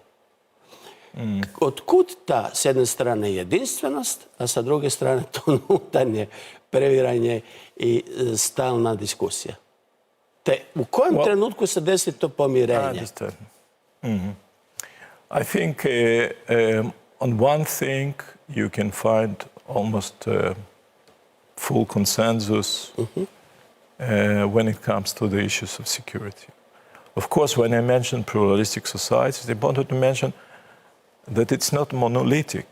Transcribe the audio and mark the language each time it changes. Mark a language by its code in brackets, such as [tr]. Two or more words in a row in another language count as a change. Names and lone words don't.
[bs] Otkud ta, s jedne strane, jedinstvenost, a sa druge strane to unutarnje previranje i stalna diskusija? Te u kojem trenutku se desi to pomirenje? [en] I think on one thing you can find almost full consensus when it comes to the issues of security. Of course, when I mention pluralistic societies, it's important to mention that it's not monolithic.